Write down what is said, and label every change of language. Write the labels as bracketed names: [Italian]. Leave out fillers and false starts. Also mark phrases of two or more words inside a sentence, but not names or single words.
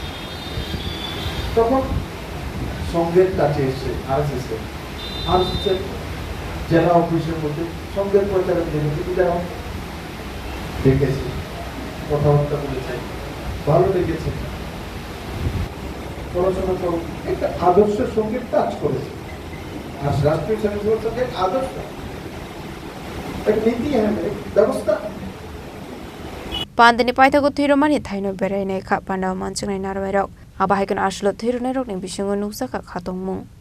[Bangla] তখন সংঘের কাছে এসছে আরএসএস জেলা অফিসের মধ্যে সংঘের প্রচারক দেখেছে কথাবার্তা বলেছে ভালো লেগেছে পড়াশোনা করো একটা আদর্শের সঙ্গে টাচ করেছে আর রাষ্ট্রীয় স্বয়ংসেবক সংঘের আদর্শ এক নীতি ব্যবস্থা [Kok Borok] Pandani Paithago Thwi Rwmani Thaino Berainai Kha Panda Manchungnai Narwairok Abahaikan Ashlo Thwi Rwmani Bisingo Nuksaka Khatongmung